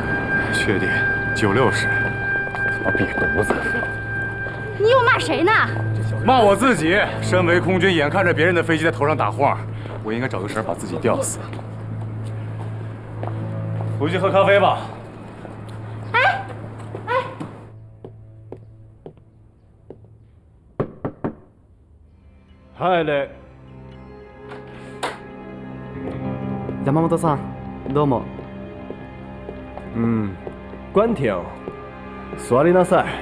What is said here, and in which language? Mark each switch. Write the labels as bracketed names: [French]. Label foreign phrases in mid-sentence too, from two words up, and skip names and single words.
[Chinese] 确定，960。他妈瘪犊子！你又骂谁呢？骂我自己。身为空军，眼看着别人的飞机在头上打晃，我应该找个绳把自己吊死。回去喝咖啡吧。 [Japanese] 入れ。山本さん、どうも。关挺，座りなさい。